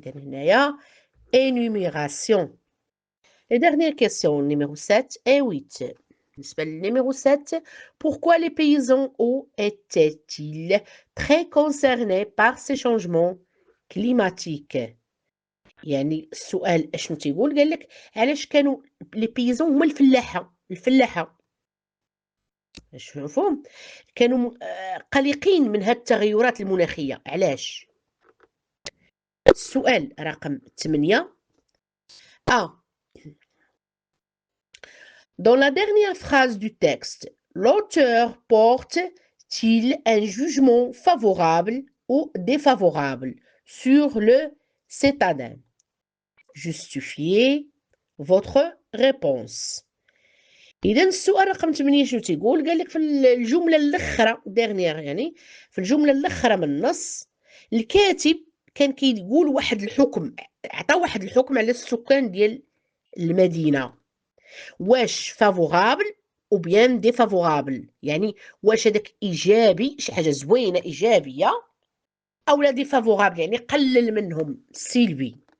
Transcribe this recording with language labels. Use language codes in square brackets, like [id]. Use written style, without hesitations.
[ar] اذا هنايا énumération. [fr] Et dernière question, numéro 7 et 8. Numéro 7, pourquoi les paysans étaient-ils très concernés par ces changements climatiques؟ [ar] يعني السؤال اشنو تيقول؟ قال لك علاش كانوا لي بيزون هما الفلاحه اش مفهوم؟ كانوا قلقين من هاد التغيرات المناخيه. علاش؟ السؤال رقم 8. [fr] Dans la dernière phrase du texte, l'auteur porte-t-il un jugement favorable ou défavorable sur le citadin? Justifiez votre réponse. [ar] إذا السؤال رقم 8 شنو تيقول؟ قال لك في الجملة الأخرى dernière، يعني في الجملة الأخرى من النص الكاتب كان كيقول واحد الحكم، عطى واحد الحكم على السكان ديال المدينة، واش فافورابل او بيان ديفافورابل، يعني واش هذاك ايجابي شي حاجه زوينه ايجابيه او لا ديفافورابل يعني قلل منهم سلبي.